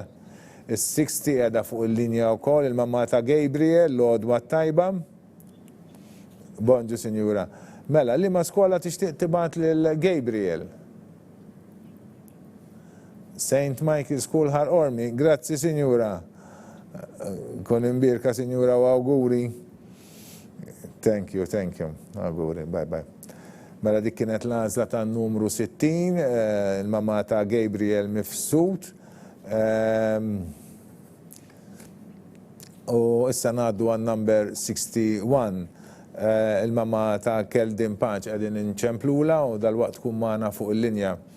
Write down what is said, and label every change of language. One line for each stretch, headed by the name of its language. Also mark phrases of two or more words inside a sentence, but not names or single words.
Maltese: Is-60 qiegħda fuq il-linja wkoll il-mamma ta' Gabriel, l-għodwa tajba. Bonġu, Sinjura. Mela, liema skola tixtieq tibgħat lil Gabriel? St. Michael School Har Ormi. Grazzi, Sinjura. Kun imbirka, Sinjura, u auguri.
English: Thank you. Auguri, bye.
Maltese: Mela dik kienet l-għażla ta' numru 60, il-mamma ta' Gabriel Mifsud. U issa ngħaddu għan number 61. Il-mamma ta' Keldin Paċ qegħdin inċemplula u dal-waqt tkun magħna fuq il-linja.